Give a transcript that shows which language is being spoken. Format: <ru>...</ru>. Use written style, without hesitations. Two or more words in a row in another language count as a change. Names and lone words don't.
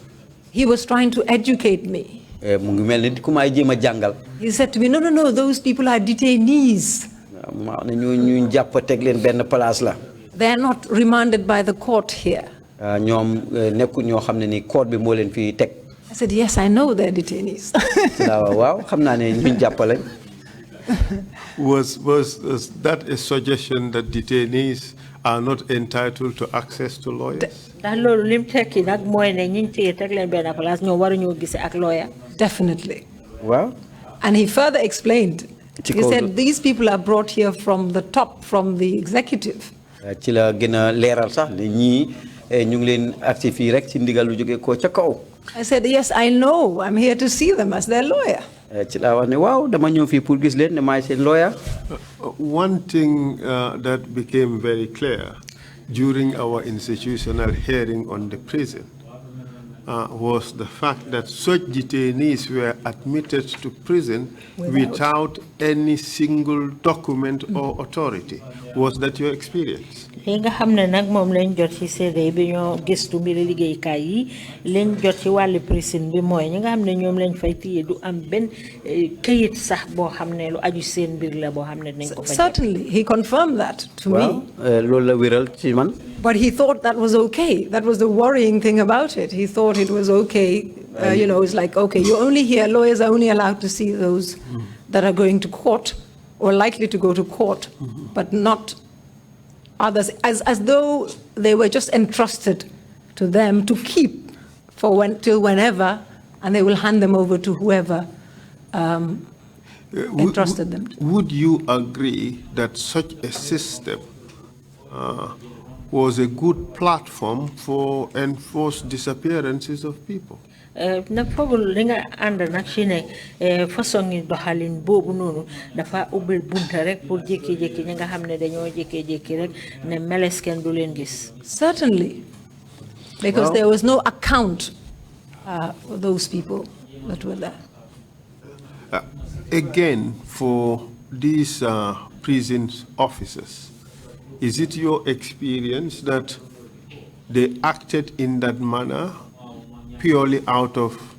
<en>He was trying to educate me.</en> <wo>mu ngi mel ni ku may jéem a jàngal.</wo> <en>He said to me, no, those people are detainees.</en> <wo>ma ne ñu jàpp teg leen benn place la.</wo> <en>They are not remanded by the court here.</en> <wo>ñoom nekkul ñoo xam ne ni court bi moo leen fi teg.</wo> <en>I said, yes, I know they're detainees.</en> <wo>waaw xam naa ne ñu jàpp lañ.</wo> <en>Was that a suggestion that detainees are not entitled to access to lawyers? Definitely. Wow. And he further explained. He said, these people are brought here from the top, from the executive.</en> <wo>ci la gën a leeral sax ne ñii ñu ngi leen agsi fii rek ci ndigal lu jóge ko ca kaw.</wo> <en>I said, yes, I know. I'm here to see them as their lawyer.</en> <wo>ci la wax ne waaw dama ñëw fii pour gis leen ne maay seen lawyer.</wo> <en>One thing that became very clear during our institutional hearing on the prison was the fact that such detainees were admitted to prison without any single document or authority. Was that your experience?</en> <wo>nga xamne nak mom lañ jot ci CD bi ñoo gëstu mbiri liggéey kay yi lañ jot ci wàllu prison bi mooy ñi nga xamne ñoom lañ fay téye du am ben kayit sax boo xamne lu aju seen mbir la boo xamne nañ ko fa.</wo> <en>Certainly, he confirmed that to me.</en> <wo>loolu la wéral ci man.</wo> <en>But he thought that was okay. That was the worrying thing about it. He thought it was okay. It's like, okay, you're only here, lawyers are only allowed to see those that are going to court or likely to go to court, but not others, as though they were just entrusted to them to keep till whenever, and they will hand them over to whoever entrusted them to. Would you agree that such a system was a good platform for enforced disappearances of people?</en> <wo>na fogul li nga ànd nag ci ne façon yi doxalin boobu noonu dafa ubbil bunta rek pour jékki-jékki ñi nga xam ne dañoo jékki-jékki rek ne meles kenn du leen gis.</wo> <en>Certainly, because there was no account for those people that were there. Again, for these prison officers, is it your experience that they acted in that manner purely out of</en>